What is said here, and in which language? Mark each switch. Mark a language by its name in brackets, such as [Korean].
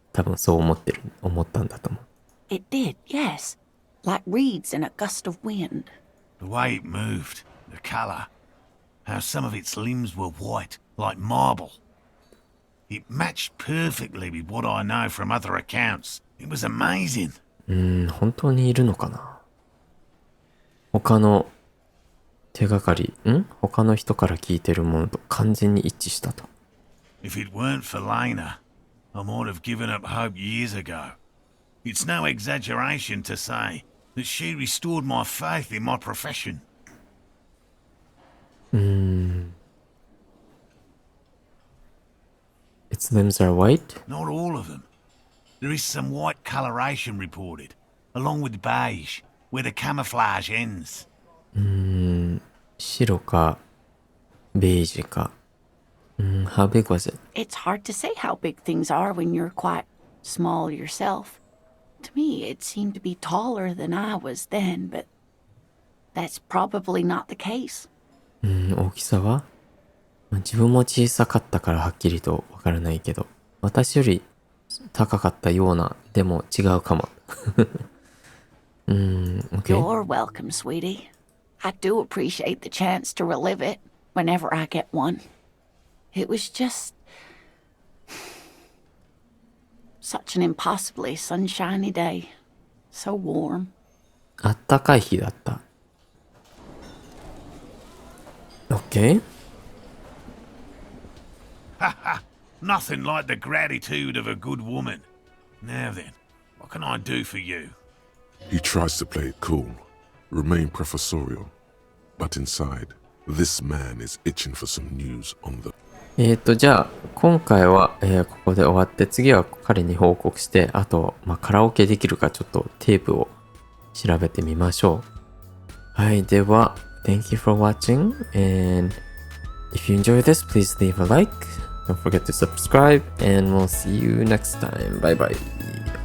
[Japanese] 多分そう思ったんだと思う。 [English] It did, yes. Like reeds in a gust of wind. The way it moved, the colour, how some of its limbs were white, like marble. It matched perfectly with what I know from other accounts. It was amazing. [Japanese] 本当にいるのかな。他の人から聞いてるものと完全に一致したと。 [English] If it weren't for Lena, I might have given up hope years ago. It's no exaggeration to say that she restored my faith in my profession. Its limbs are white? Not all of them. There is some white coloration reported, along with beige, where the camouflage ends. [Japanese] 白かベージュか。 [English] How big was it? It's hard to say how big things are when you're quite small yourself. To me, it seemed to be taller than I was then, but that's probably not the case. [Japanese] 大きさは、自分も小さかったからはっきりとわからないけど、私より高かったような、でも違うかも。 [English] Okay. You're welcome, sweetie. I do appreciate the chance to relive it whenever I get one. It was just such an impossibly sunshiny day. So warm. [Japanese] あったかい日だった。 [English] Okay. Nothing like the gratitude of a good woman. Now then, what can I do for you? He tries to play it cool, remain professorial, but inside, this man is itching for some news on the... [Japanese] じゃあ、今回は、ここで終わって、次は彼に報告して、あと、カラオケできるかちょっとテープを調べてみましょう。はい、では、 [English] Thank you for watching, and if you enjoy this, please leave a like, don't forget to subscribe, and we'll see you next time. Bye bye.